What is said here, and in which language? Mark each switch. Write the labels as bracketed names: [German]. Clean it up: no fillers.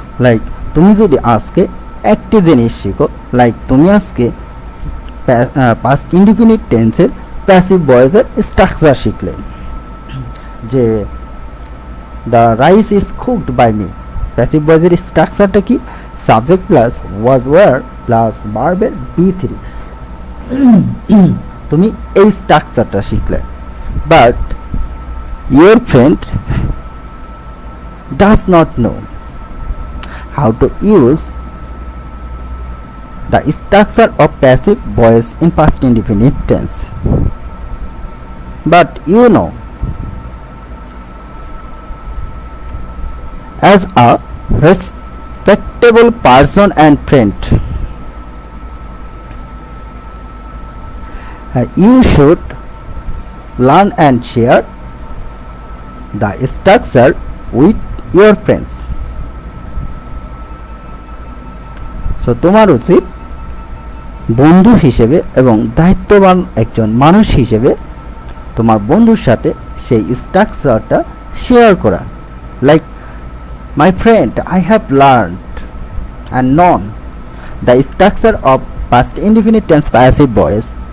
[Bangla] Like তুমি যদি আজকে একটি জিনিস শিখো, লাইক তুমি আজকে পাস্ট ইনডিফিনিট টেন্সের প্যাসিভ ভয়েসের স্ট্রাকচার শিখলে, যে [English] the rice is cooked by me, [Bangla] passive ভয়েসের স্ট্রাকচারটা কি? Subject plus was were plus ভার্বের B3, তুমি এই স্ট্রাকচারটা শিখলে। [English] But your friend does not know how to use the structure of passive voice in past indefinite tense, but you know, as a respectable person and friend, you should learn and share the structure with your friends. [Bangla] So তোমার উচিত বন্ধু হিসেবে এবং দায়িত্ববান একজন মানুষ হিসেবে তোমার বন্ধুর সাথে সেই স্ট্রাকচারটা শেয়ার করা। [English] Like my friend, I have learned and known the structure of past indefinite tense passive voice.